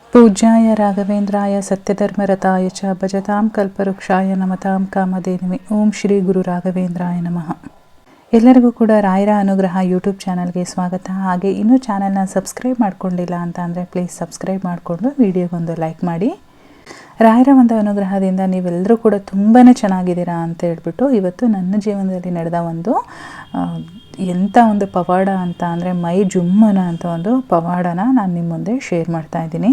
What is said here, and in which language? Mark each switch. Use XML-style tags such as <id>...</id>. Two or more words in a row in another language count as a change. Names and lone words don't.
<sa>पूज्याय राघवेन्द्राय सत्यधर्मरताय च भजतां कल्पवृक्षाय नमतां कामधेनुवे ಓಂ ಶ್ರೀ ಗುರು ರಾಘವೇಂದ್ರಾಯ ನಮಃ.</sa> <kn>ಎಲ್ಲರಿಗೂ ಕೂಡ ರಾಯರ ಅನುಗ್ರಹ ಯೂಟ್ಯೂಬ್ ಚಾನಲ್ಗೆ ಸ್ವಾಗತ. ಹಾಗೆ ಇನ್ನೂ ಚಾನಲ್ನ ಸಬ್ಸ್ಕ್ರೈಬ್ ಮಾಡ್ಕೊಂಡಿಲ್ಲ ಅಂತ ಅಂದರೆ</kn> <en>please subscribe</en> <kn>ಮಾಡಿಕೊಂಡು ವಿಡಿಯೋಗೊಂದು ಲೈಕ್ ಮಾಡಿ. ರಾಯರ ಒಂದು ಅನುಗ್ರಹದಿಂದ ನೀವೆಲ್ಲರೂ ಕೂಡ ತುಂಬಾ ಚೆನ್ನಾಗಿದ್ದೀರಾ ಅಂತ ಹೇಳ್ಬಿಟ್ಟು ಇವತ್ತು ನನ್ನ ಜೀವನದಲ್ಲಿ ನಡೆದ ಒಂದು ಎಂಥ ಒಂದು ಪವಾಡ ಅಂತ ಅಂದರೆ ಮೈ ಜುಮ್ಮನ ಅಂತ ಒಂದು ಪವಾಡನ ನಾನು ನಿಮ್ಮ ಮುಂದೆ ಶೇರ್ ಮಾಡ್ತಾ ಇದ್ದೀನಿ.</kn>